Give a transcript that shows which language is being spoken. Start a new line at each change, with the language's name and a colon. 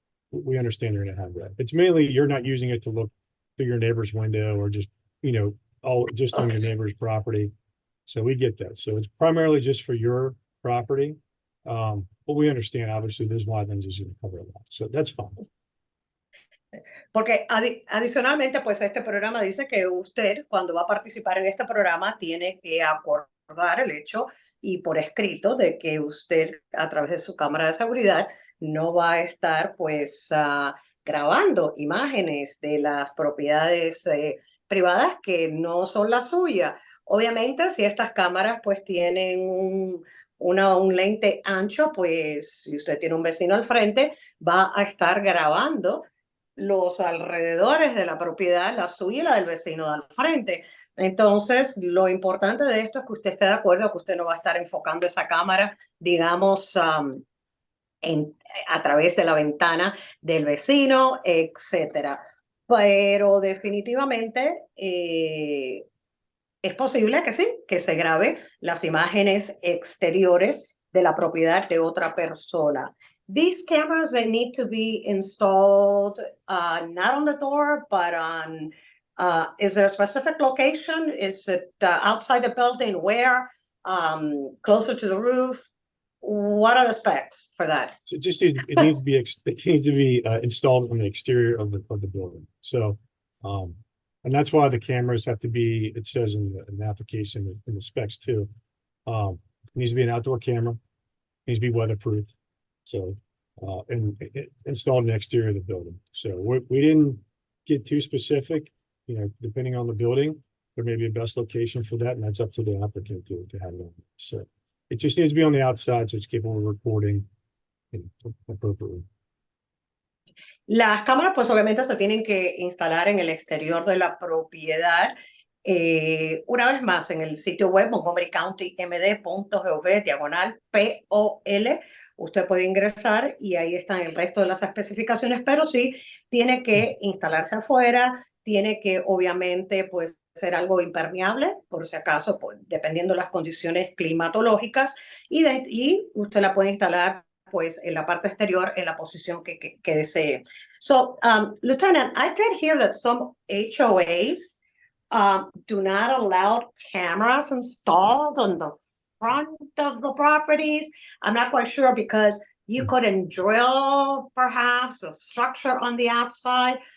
English: We understand you're going to have that. It's mainly, you're not using it to look through your neighbor's window or just, on your neighbor's property. So we get that. So it's primarily just for your property. But we understand, obviously, there's wide lenses going to cover a lot. So that's fine.
Spanish: Porque adicionalmente, pues este programa dice que usted, cuando va a participar en este programa, tiene que acordar el hecho y por escrito de que usted, a través de su cámara de seguridad, no va a estar pues grabando imágenes de las propiedades privadas que no son las suyas. Obviamente, si estas cámaras pues tienen un lente ancho, pues si usted tiene un vecino al frente, va a estar grabando los alrededores de la propiedad, la suya y la del vecino al frente. Entonces, lo importante de esto es que usted esté de acuerdo que usted no va a estar enfocando esa cámara, digamos, a través de la ventana del vecino, etcétera. Pero definitivamente es posible que sí, que se grabe las imágenes exteriores de la propiedad de otra persona.
English: These cameras, they need to be installed not on the door, but on, is there a specific location? Is it outside the building? Where? Closer to the roof? What are the specs for that? So it needs to be installed on the exterior of the building. So, and that's why the cameras have to be, it says in the application, in the specs too. It needs to be an outdoor camera, it needs to be weatherproof. So, and installed in the exterior of the building. So we didn't get too specific, depending on the building, there may be a best location for that, and that's up to the applicant to have it on. So it just needs to be on the outside, so it's capable of recording appropriately.
Spanish: Las cámaras, pues obviamente se tienen que instalar en el exterior de la propiedad. Una vez más, en el sitio web montgomerycountymd.gov/POL, usted puede ingresar y ahí están el resto de las especificaciones, pero sí tiene que instalarse afuera, tiene que obviamente pues ser algo impermeable, por si acaso, pues, dependiendo de las condiciones climatológicas, y usted la puede instalar pues en la parte exterior, en la posición que desee.
English: So, Lieutenant, I did hear that some HOAs do not allow cameras installed on the front of the properties. I'm not quite sure because you couldn't drill perhaps a structure on the outside.